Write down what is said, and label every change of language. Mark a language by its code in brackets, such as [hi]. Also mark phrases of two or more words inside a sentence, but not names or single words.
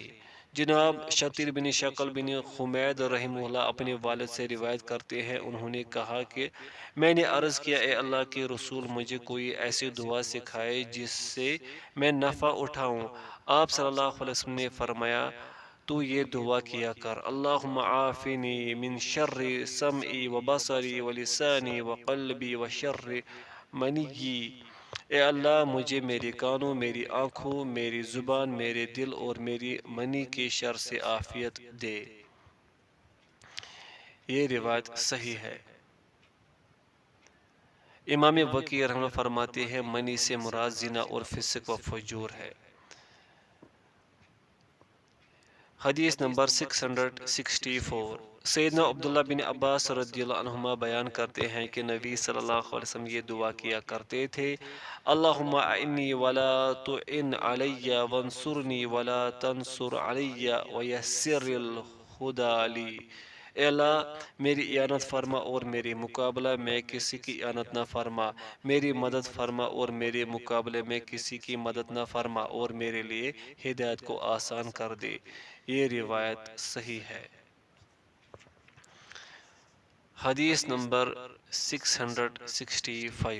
[ur] جناب شتیر بن شکل بن حمید رحمہ اللہ اپنے والد سے روایت کرتے ہیں، انہوں نے کہا کہ میں نے عرض کیا، اے اللہ کے رسول، مجھے کوئی ایسی دعا سکھائے جس سے میں نفع اٹھاؤں۔ آپ صلی اللہ علیہ وسلم نے فرمایا، تو یہ دعا کیا کر، [ar] اللہم عافنی من شر سمعی و بصری و لسانی و قلبی و شر منی، [ur] اے اللہ مجھے میرے کانوں، میری آنکھوں، میری زبان، میرے دل اور میری منی کے شر سے عافیت دے۔ یہ روایت صحیح ہے۔ امام وقی رحمہ اللہ فرماتے ہیں، منی سے مراد زنا اور فسق و فجور ہے۔ حدیث نمبر 664۔ سیدنا عبداللہ بن عباس رضی اللہ عنہما بیان کرتے ہیں کہ نبی صلی اللہ علیہ وسلم یہ دعا کیا کرتے تھے، [ar] اللہم اعنی ولا تعن علی وانصرنی ولا تنصر علی ویسر الہدی لی، [ur] اے اللہ میری اعانت فرما اور میرے مقابلہ میں کسی کی اعانت نہ فرما، میری مدد فرما اور میرے مقابلے میں کسی کی مدد نہ فرما، اور میرے لیے ہدایت کو آسان کر دے۔ یہ روایت صحیح ہے۔ حدیث نمبر 665۔